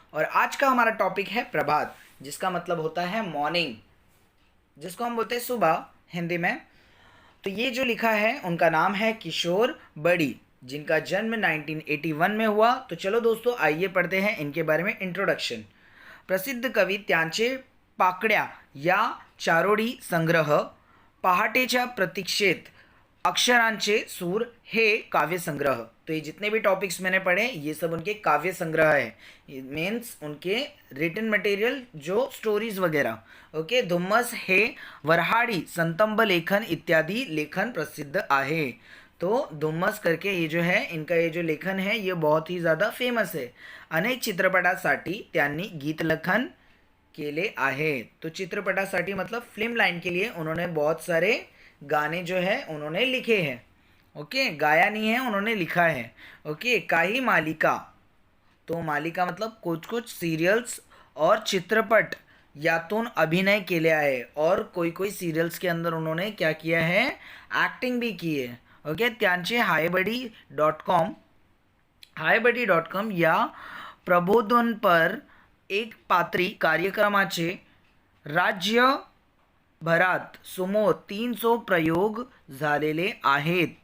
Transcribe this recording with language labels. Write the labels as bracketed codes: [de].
[hi] और आज का हमारा टॉपिक है प्रभात, जिसका मतलब होता है मॉर्निंग, जिसको हम बोलते हैं सुबह हिंदी में। तो ये जो लिखा है उनका नाम है किशोर बड़ी, जिनका जन्म 1981 में हुआ। तो चलो दोस्तों आइए पढ़ते हैं इनके बारे में इंट्रोडक्शन। [mr] प्रसिद्ध कवी त्यांचे पाकड्या या चारोळी संग्रह, पहाटेच्या प्रतीक्षेत, अक्षरांचे सूर हे काव्य संग्रह। [hi] तो ये जितने भी टॉपिक्स मैंने पढ़े ये सब उनके काव्य संग्रह है, मीन्स उनके रिटन मटेरियल जो स्टोरीज वगैरह। [mr] ओके, धुम्मस हे वरहाडी संतंब लेखन इत्यादि लेखन प्रसिद्ध आहे। [hi] तो धुम्मस करके ये जो है इनका ये जो लेखन है ये बहुत ही ज़्यादा फेमस है। [mr] अनेक चित्रपटासाठी त्यांनी गीतलेखन केले आहे। [hi] तो चित्रपटासाठी मतलब फिल्म लाइन के लिए उन्होंने बहुत सारे गाने जो है उन्होंने लिखे हैं। ओके, गाया नहीं है, उन्होंने लिखा है। ओके, [mr] काही मालिका, [hi] तो मालिका मतलब कुछ कुछ सीरियल्स और [mr] चित्रपट यातून अभिनय केले आहे, [hi] और कोई कोई सीरियल्स के अंदर उन्होंने क्या किया है, एक्टिंग भी की है। [mr] ओके, त्यांचे हायबडी.com या प्रबोधन पर एक पात्री कार्यक्रमाचे राज्यभरात सुमारे 300 प्रयोग झालेले आहेत।